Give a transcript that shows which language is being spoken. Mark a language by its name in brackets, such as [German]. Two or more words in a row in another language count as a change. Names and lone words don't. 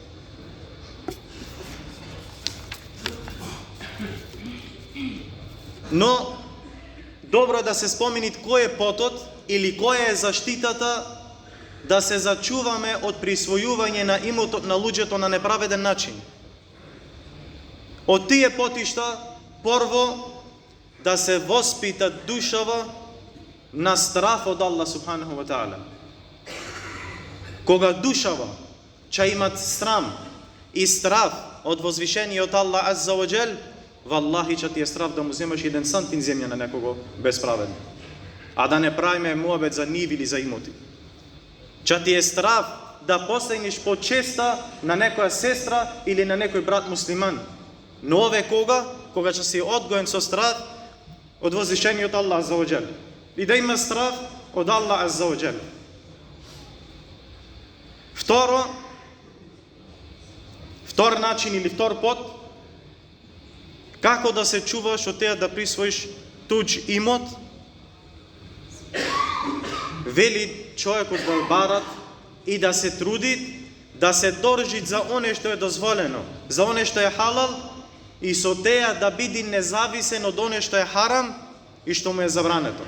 [Macedonian] Но добро е да се спомени кој е потот или која е заштитата да се зачуваме од присвојување на имотот на луѓето на неправеден начин. Од тие потишта, прво, да се воспита душава на страф од Аллах [Arabic] سبحانه وتعالى. [Macedonian] Кога душава ќе имат срам и страф од возвишениот Аллах [Arabic] عز وجل, [Macedonian] валлахи ќе ти е страф да му земаш еден сантин земја на некого безправедно. А да не правиме муабет за ниви или за имоти. Ќе ти е страф да посегнеш по честа на некоја сестра или на некој брат муслиман. Но ове кога ќе си одгоен со страф од возвишениот Аллах [Arabic] عز وجل. [Macedonian] И да има страф од Аллах [Arabic] عز وجل. [Macedonian] Втор начин или втор пот, како да се чуваш од теја да присвоиш туѓ имот, вели човекот во барат и да се труди, да се држи за оне што е дозволено, за оне што е халал, и со теја да биде независен од оне што е харам и што му е забрането.